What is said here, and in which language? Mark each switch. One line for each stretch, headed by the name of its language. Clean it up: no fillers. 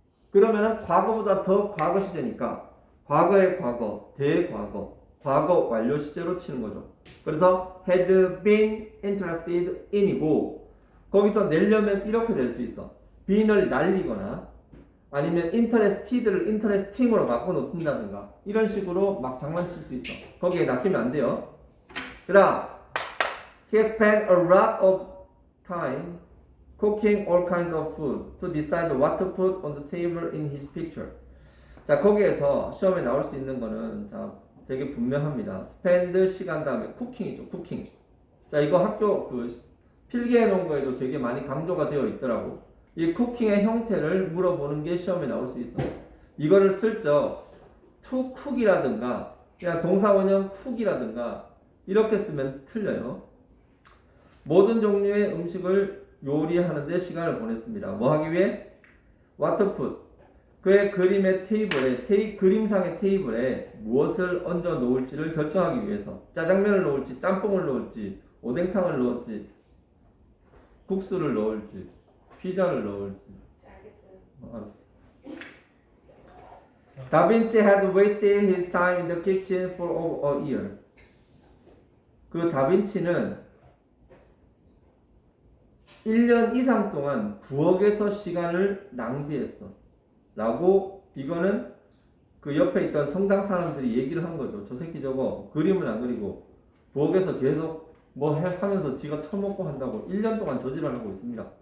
Korean: 그러면은 과거보다 더 과거 시제니까 과거의 과거, 대과거, 과거 완료 시제로 치는 거죠. 그래서 had been interested in이고 거기서 내려면 이렇게 될 수 있어. bean을 날리거나 아니면 interested를 interesting으로 바꿔놓는다든가 이런 식으로 막 장난칠 수 있어. 거기에 낚이면 안 돼요. 그 다음
English: He spent a lot of time cooking all kinds of food to decide what to put on the table in his picture.
Korean: 자, 거기에서 시험에 나올 수 있는 거는 자, 되게 분명합니다. spend 시간 다음에 cooking이죠.
English: cooking.
Korean: 자, 이거 학교 그 필기해 놓은 거에도 되게 많이 강조가 되어 있더라고. 이 쿠킹의 형태를 물어보는 게 시험에 나올 수 있어. 이거를 슬쩍 to cook이라든가 그냥 동사원형 cook이라든가 이렇게 쓰면 틀려요. 모든 종류의 음식을 요리하는데 시간을 보냈습니다. 뭐 하기 위해?
English: What to put.
Korean: 그의 그림의 테이블에 그림상의 테이블에 무엇을 얹어 놓을지를 결정하기 위해서 짜장면을 넣을지 짬뽕을 넣을지 오뎅탕을 넣을지 국수를 넣을지 피자를 넣을지. 알겠어요. 알았어.
English: 다빈치 has wasted his time in the kitchen for over a year.
Korean: 그 다빈치는 1년 이상 동안 부엌에서 시간을 낭비했어. 라고 이거는 그 옆에 있던 성당 사람들이 얘기를 한 거죠. 저 새끼 저거 그림은 안 그리고 부엌에서 계속 뭐 하면서 지가 처먹고 한다고 1년 동안 저지랄 하고 있습니다.